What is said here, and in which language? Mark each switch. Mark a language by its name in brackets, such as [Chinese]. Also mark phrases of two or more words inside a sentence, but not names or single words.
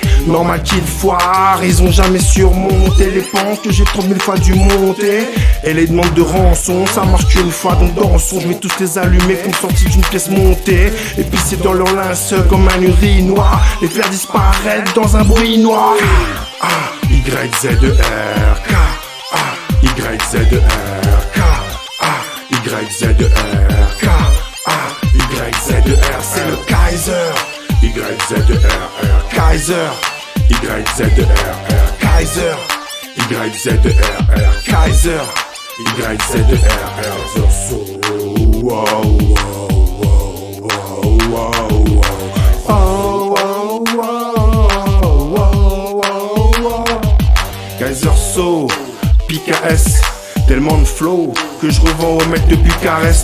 [French] Normal qu'ils foirent, ils ont jamais surmonté les pentes que j'ai 30 000 fois dû monter. Et les demandes de rançon, ça marche qu'une fois, donc dansons. Je vais tous les allumer comme sortis d'une pièce montée. Et puis c'est dans leur linceul comme un urinoir, les faire disparaître dans un bruit noir. Y-Z-E-R, Y-Z-E-R, Y-Z-E-R, Y-Z-E-R, c'est le Kaiser. Y-Z-E-R, Kaiser. Y-Z-E-R, Kaiser. Y-Z-E-R, Kaiser. Y-Z-E-R, [English] so wow, [French] Kaiser So, PKS, tellement de flow que je revends au mec de Bucarest.